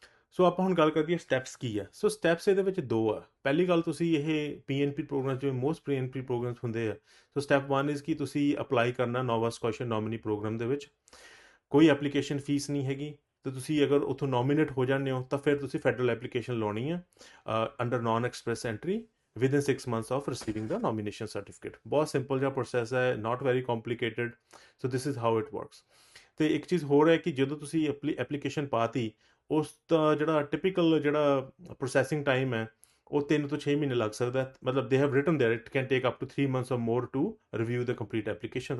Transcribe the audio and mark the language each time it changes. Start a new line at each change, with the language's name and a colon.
Punjabi: ਸੋ ਆਪਾਂ ਹੁਣ ਗੱਲ ਕਰੀਏ ਸਟੈਪਸ ਕੀ ਆ। ਸੋ ਸਟੈਪਸ ਇਹਦੇ ਵਿੱਚ 2 ਆ। ਪਹਿਲੀ ਗੱਲ, ਤੁਸੀਂ ਇਹ PNP ਪ੍ਰੋਗਰਾਮ ਜਿਵੇਂ ਮੋਸਟ PNP ਪ੍ਰੋਗਰਾਮਸ ਹੁੰਦੇ ਆ, ਸੋ ਸਟੈਪ 1 ਇਜ਼ ਕਿ ਤੁਸੀਂ ਅਪਲਾਈ ਕਰਨਾ ਨੋਵਾ ਸਕੋਸ਼ੀਆ ਨੋਮੀਨੀ ਪ੍ਰੋਗਰਾਮ ਦੇ ਵਿੱਚ। ਕੋਈ ਐਪਲੀਕੇਸ਼ਨ ਫੀਸ ਨਹੀਂ ਹੈਗੀ ਤੇ ਤੁਸੀਂ ਅਗਰ ਉੱਥੋਂ ਨੋਮੀਨੇਟ ਹੋ ਜਾਂਦੇ ਹੋ ਤਾਂ ਫਿਰ ਤੁਸੀਂ ਫੈਡਰਲ ਐਪਲੀਕੇਸ਼ਨ ਲਾਉਣੀ ਆ
English: Under non express entry within 6 months of receiving the nomination certificate.
Punjabi: ਬਹੁਤ ਸਿੰਪਲ ਜਿਹਾ ਪ੍ਰੋਸੈਸ ਹੈ,
English: not very complicated. So this is how it works.
Punjabi: ਤੇ ਇੱਕ ਚੀਜ਼ ਹੋਰ ਹੈ ਕਿ ਜਦੋਂ ਤੁਸੀਂ ਐਪਲੀਕੇਸ਼ਨ ਪਾਤੀ, ਉਸ ਦਾ ਜਿਹੜਾ ਟਿਪੀਕਲ ਜਿਹੜਾ ਪ੍ਰੋਸੈਸਿੰਗ ਟਾਈਮ ਹੈ ਉਹ 3 ਤੋਂ 6 ਮਹੀਨੇ ਲੱਗ ਸਕਦਾ ਹੈ।
English: ਮਤਲਬ they have written there it can take up to 3 months or more to review the complete application.